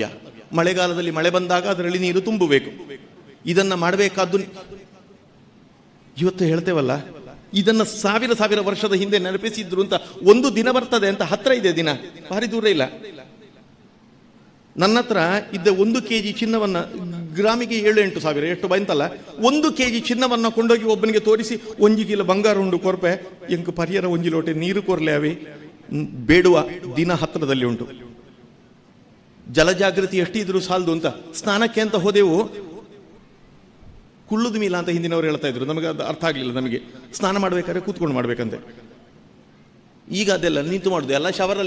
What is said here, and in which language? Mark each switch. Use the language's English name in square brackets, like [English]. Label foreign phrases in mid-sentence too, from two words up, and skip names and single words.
[Kannada] ಮಳೆಗಾಲದಲ್ಲಿ ಮಳೆ ಬಂದಾಗ ಅದರಲ್ಲಿ ನೀರು ತುಂಬಬೇಕು. ಇದನ್ನು ಮಾಡಬೇಕಾದ್ದು ಇವತ್ತು ಹೇಳ್ತೇವಲ್ಲ, ಇದನ್ನು ಸಾವಿರ ವರ್ಷದ ಹಿಂದೆ ನೆನಪಿಸಿದ್ರು ಅಂತ ಒಂದು ದಿನ ಬರ್ತದೆ ಅಂತ. ಹತ್ರ ಇದೆ ದಿನ, ಭಾರಿ ದೂರ ಇಲ್ಲ. ನನ್ನ ಹತ್ರ ಇದ್ದ 1 kg ಚಿನ್ನವನ್ನು, ಗ್ರಾಮಿಗೆ 7-8 ಸಾವಿರ ಎಷ್ಟು ಬಂತಲ್ಲ, 1 kg ಚಿನ್ನವನ್ನು ಕೊಂಡೋಗಿ ಒಬ್ಬನಿಗೆ ತೋರಿಸಿ 1 ಕಿಲೋ ಬಂಗಾರ [Tulu] ಉಂಡು ಕೊರ್ಪೆ ಎಂಕು ಪರಿಯರ 1 ಲೋಟೆ ನೀರು ಕೊರ್ಲೆ [Kannada] ಅವಿ ಬೇಡುವ ದಿನ ಹತ್ತಿರದಲ್ಲಿ ಉಂಟು. ಜಲಜಾಗೃತಿ ಎಷ್ಟಿದ್ರು ಸಾಲದು ಅಂತ ಸ್ನಾನಕ್ಕೆ ಅಂತ ಹೋದೆವು. [Tulu] ಕುಳ್ಳುದು ಮೀಲ [Kannada] ಅಂತ ಹಿಂದಿನವರು ಹೇಳ್ತಾ ಇದ್ರು, ನಮಗೆ ಅದು ಅರ್ಥ ಆಗಲಿಲ್ಲ. ನಮಗೆ ಸ್ನಾನ ಮಾಡಬೇಕಾದ್ರೆ ಕೂತ್ಕೊಂಡು ಮಾಡಬೇಕಂತೆ. ಈಗ ಅದೆಲ್ಲ ನಿಂತು ಮಾಡುದು ಎಲ್ಲ ಶವರಲ್ಲಿ.